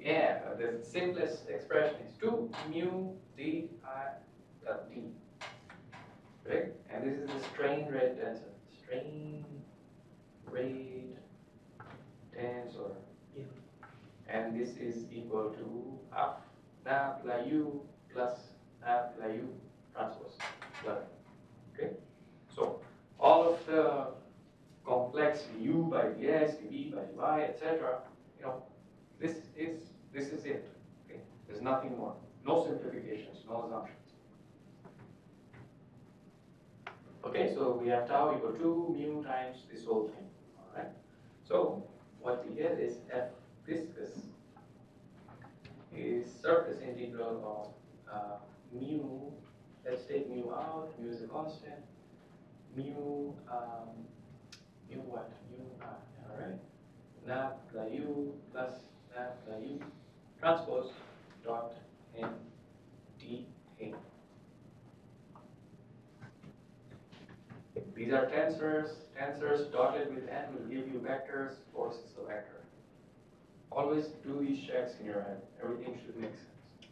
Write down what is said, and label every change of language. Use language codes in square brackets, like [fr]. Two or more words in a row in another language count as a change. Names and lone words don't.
[en] Yeah, the simplest expression is 2 mu d I d. Right? And this is the strain rate tensor. Strain rate tensor. yeah. And this is equal to half nabla u plus nabla u transpose. Okay? So all of the complex u by dx, dv by dy, etc. You know, this is it. Okay? There's nothing more. No simplifications, no assumptions. Okay, so we have tau equal to mu times this whole thing. Alright? So what we get is F viscous is integral of mu. Let's take mu out. Mu is a constant. Mu mu what? Mu r. All right. Nabla u plus nabla u transpose dot n d a. These are tensors. Tensors dotted with n will give you vectors. Force is a vector. Always do these checks in your head. Everything should make sense.